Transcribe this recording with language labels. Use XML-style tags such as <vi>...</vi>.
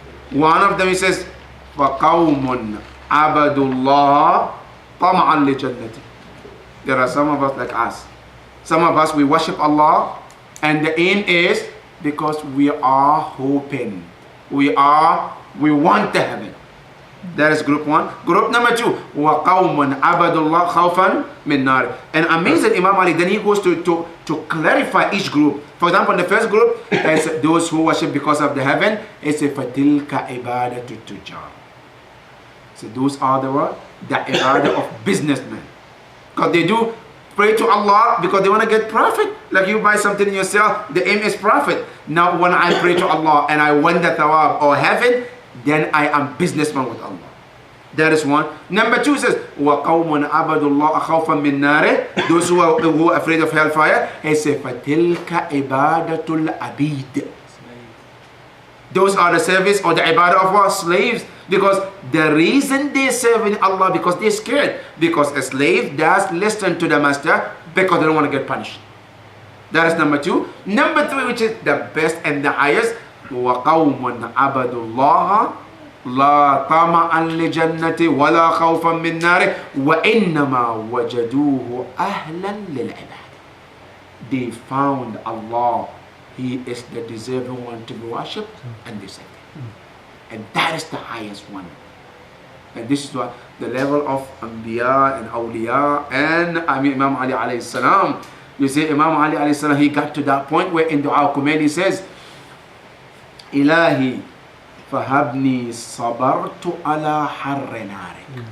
<en>One of them he says,</en> <ar>فَقَوْمٌ عَبَدُوا اللَّهَ طَمَعًا لِجَنَّتِ.</ar> <en>There are some of us like us. Some of us, we worship Allah, and the aim is because we are hoping. We want the heaven. That is group one. Group number two,</en> <ar>وَقَوْمٌ عَبَدُوا اللَّهَ خَوْفًا مِنْ نَارٍ.</ar> <en>And amazing Imam Ali, then he goes to clarify each group. For example, the first group is those who worship because of the heaven. It's a</en> <ar>فَتِلْكَ عِبَادَةُ التُّجَّارِ.</ar> <en>So those are the ibadah of businessmen. Because they do pray to Allah because they want to get profit. Like you buy something yourself, the aim is profit. Now when I pray to Allah and I want the thawab or heaven, then I am businessman with Allah. That is one. Number two says,</en> <ar>وَقَوْمٌ عَبَدُوا اللَّهَ خَوْفًا مِنْ نَارٍ.</ar> <en>Those who are afraid of hellfire, he says,</en> <ar>فَتِلْكَ عِبَادَةُ الْعَبِيدِ.</ar> <en>Those are the service or the ibadah of our slaves. Because the reason they serve in Allah, because they're scared. Because a slave does listen to the master because they don't want to get punished. That is number two. Number three, which is the best and the highest,</en> <ar>وَقَوْمٌ عَبَدُوا اللَّهَ لَا طَمَعًا لِجَنَّةِ وَلَا خَوْفًا مِنْ نَارٍ وَإِنَّمَا وَجَدُوهُ أَهْلًا لِلْعِبَادِ.</ar> <en>They found Allah. He is the deserving one to be worshipped, and they serve Him. And that is the highest one. And this is what the level of Anbiya and Awliya and Imam Ali alayhi salam. You see, Imam Ali alayhi salam, he got to that point where in Dua Kumail he says,</en> <ar>Ilahi fahabni sabartu ala harri narik.</ar>